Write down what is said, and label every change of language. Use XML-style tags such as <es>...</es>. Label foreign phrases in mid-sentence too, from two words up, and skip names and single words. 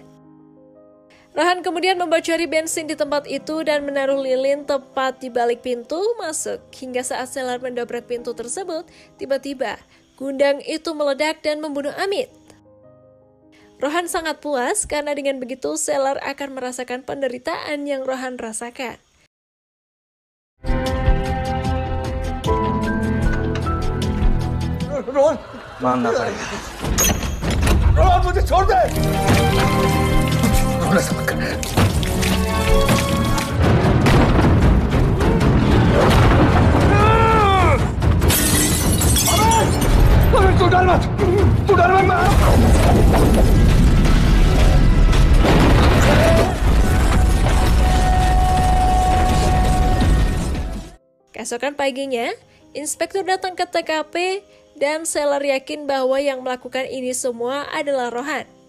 <id>Rohan kemudian membocori bensin di tempat itu dan menaruh lilin tepat di balik pintu masuk. Hingga saat Selar mendobrak pintu tersebut, tiba-tiba gundang itu meledak dan membunuh Amit. Rohan sangat puas karena dengan begitu Selar akan merasakan penderitaan yang Rohan rasakan.</id> <hi>रोहन मानना पड़ेगा। रोहन मुझे छोड़ दे। रोना समझ कर। तू डर मत मैं।</hi> <id>Keesokan paginya, inspektur datang ke TKP dan Selar yakin bahwa yang melakukan ini semua adalah Rohan.</id>